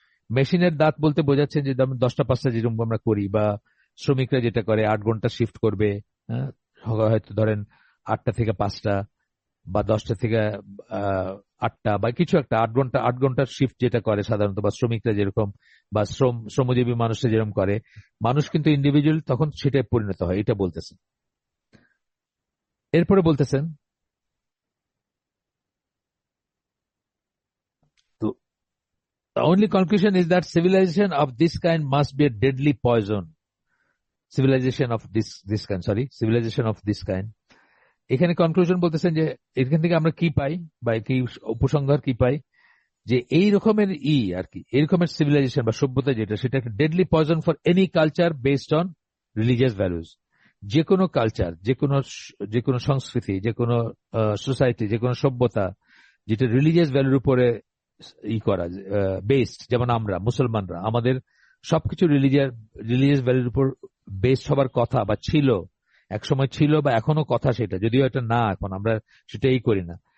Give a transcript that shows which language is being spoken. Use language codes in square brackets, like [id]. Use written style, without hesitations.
[bn] মেশিনের দাঁত বলতে বোঝাচ্ছেন যে 10টা 5টা যেরকম আমরা করি, বা শ্রমিকরা যেটা করে 8 ঘন্টা শিফট করবে, হ্যাঁ, হয়তো ধরেন 8টা থেকে 5টা বা 10টা থেকে 8টা বা কিছু একটা, 8 ঘন্টার শিফট যেটা করে সাধারণত, বা শ্রমিকরা যেরকম, বা শ্রমজীবী মানুষরা যেরকম করে, মানুষ কিন্তু ইন্ডিভিজুয়াল তখন সেটাই পরিণত হয়, এটা বলতেছেন। এরপরে বলতেছেন, তো [en] the only conclusion is that civilization of this kind must be a deadly poison. Civilization of this kind. [bn] এখানে কনক্লুশন বলতেছেন যে এখান থেকে আমরা কি পাই, বা কি উপসংহার কি পাই, যে এই রকমের আর কি, এই রকমের সিভিলাইজেশন বা সভ্যতা যেটা, সেটা একটা [en] Deadly poison for any culture based on religious values. [bn] যে কোনো কালচার, যে কোনো সংস্কৃতি, যে কোনো সোসাইটি, যে কোনো সভ্যতা যেটা রিলিজিয়াস ভ্যালুর উপরে করা বেসড, যেমন আমরা মুসলমানরা, আমাদের সবকিছু রিলিজিয়াস ভ্যালুর উপর বেসড হবার কথা, বা ছিল, একসময় ছিল, বা এখনো কথা সেটা, যদিও এটা না, এখন আমরা সেটাই করি না।